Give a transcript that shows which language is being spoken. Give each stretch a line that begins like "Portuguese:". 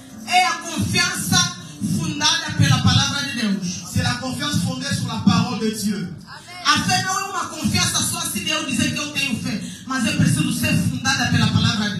Portuguese: É a confiança fundada pela palavra de Deus.
French: C'est la confiance fondée sur la parole de Dieu.
Portuguese: A fé não é uma confiança só assim de eu dizer que eu tenho fé, mas eu preciso ser fundada pela palavra